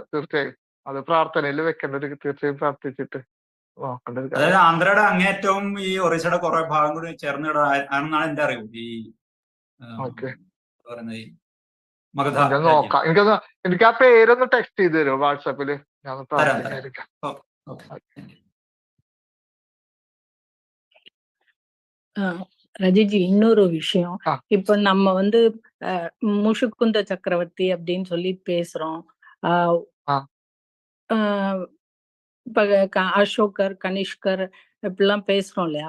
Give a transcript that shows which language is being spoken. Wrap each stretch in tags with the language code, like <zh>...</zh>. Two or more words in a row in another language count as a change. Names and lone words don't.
<ml>തീർച്ചയായും അത് പ്രാർത്ഥനയിൽ വെക്കേണ്ട ഒരു, തീർച്ചയായും പ്രാർത്ഥിച്ചിട്ട് നോക്കേണ്ട ഒരു കാര്യം. അതായത് ആന്ധ്രയുടെ അങ്ങേറ്റവും ഈ ഒറീസയുടെ കുറെ ഭാഗം കൂടി ചേർന്ന് ആണെന്നാണ് എന്റെ അറിവ്. ഈ നോക്കാം. എനിക്ക് ആ പേരൊന്ന് ടെക്സ്റ്റ് ചെയ്ത് തരുമോ വാട്സാപ്പില്? ഞാൻ പ്രാർത്ഥിക്കാം.</ml> <ta>ரஜிஜி, இன்னொரு விஷயம். இப்ப நம்ம முஷுக்குந்த சக்கரவர்த்தி அப்படின்னு சொல்லி பேசுறோம். இப்ப அசோகர், கனிஷ்கர் இப்படிலாம் பேசுறோம் இல்லையா?</ta>